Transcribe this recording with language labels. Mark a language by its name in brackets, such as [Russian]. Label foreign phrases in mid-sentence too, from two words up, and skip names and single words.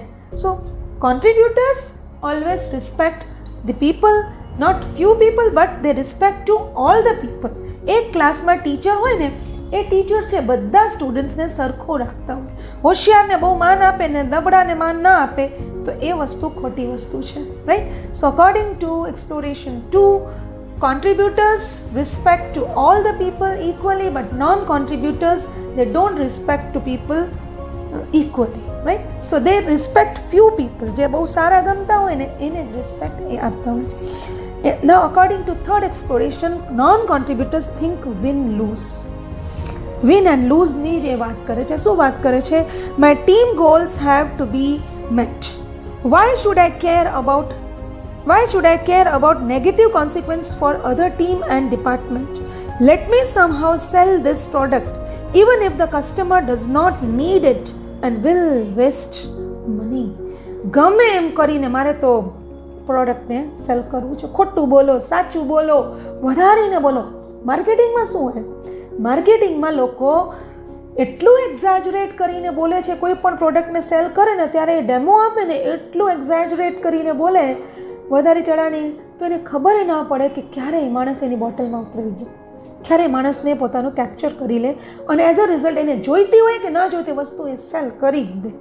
[English] So contributors always respect the people, not few people but they respect to all the people. [Gujarati] એક ક્લાસમાં ટીચર હોય ને એ ટીચર છે બધા સ્ટુડન્ટ્સને સરખો રાખતા હોય. હોશિયારને બહુ માન આપે ને નબળાને માન ના આપે તો એ વસ્તુ ખોટી વસ્તુ છે, રાઈટ. [English] So according to exploration 2, contributors respect to all the people equally, but non-contributors, they don't respect to people equally, right? So they respect few people. [Gujarati] જે બહુ સારા ગમતા હોય ને એને જ રિસ્પેક્ટ એ આપતા હોય છે. [English] Now according to third exploration, non-contributors think win-lose. Win and lose [Gujarati] ની જે વાત કરે છે, શું વાત કરે છે? [English] My team goals have to be met. Why should I care about negative consequence for other team and department? Let me somehow sell this product even if the customer does not need it and will waste money. [Gujarati] ગમે એમ કરીને મારે તો પ્રોડક્ટને સેલ કરવું છે. ખોટું બોલો, સાચું બોલો, વધારીને બોલો. માર્કેટિંગમાં શું હોય? માર્કેટિંગમાં લોકો એટલું એક્ઝેજરેટ કરીને બોલે છે. કોઈ પણ પ્રોડક્ટને સેલ કરે ને ત્યારે એ ડેમો આપે ને એટલું એક્ઝેજરેટ કરીને બોલે વધારે ચડાની, તો એને ખબર ના પડે કે ક્યારે એ માણસ એની બોટલમાં ઉતરી ગયો, ક્યારે માણસને પોતાનું કેપ્ચર કરી લે અને [English] as a result [Gujarati] એને જોઈતી હોય કે ના જોઈતી વસ્તુ એ સેલ કરી દે.